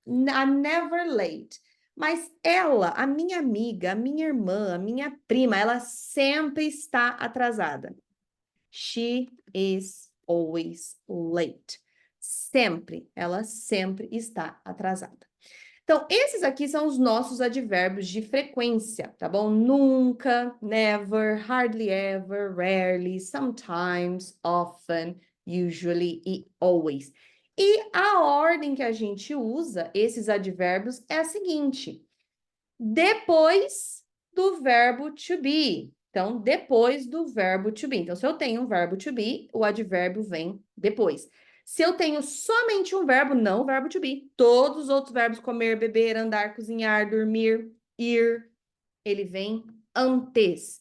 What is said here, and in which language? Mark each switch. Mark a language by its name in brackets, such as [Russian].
[English] I'm never late. [Portuguese] Mas ela, a minha amiga, a minha irmã, a minha prima, ela sempre está atrasada. [English] She is always late. [Portuguese] Sempre, ela sempre está atrasada. Então, esses aqui são os nossos advérbios de frequência, tá bom? [English] Nunca, never, hardly ever, rarely, sometimes, often, usually e always. [Portuguese] E a ordem que a gente usa, esses advérbios, é a seguinte: depois do verbo to be. Então, depois do verbo to be. Então, se eu tenho um verbo to be, o advérbio vem depois. Se eu tenho somente um verbo, não o verbo to be. Todos os outros verbos, comer, beber, andar, cozinhar, dormir, ir, ele vem antes.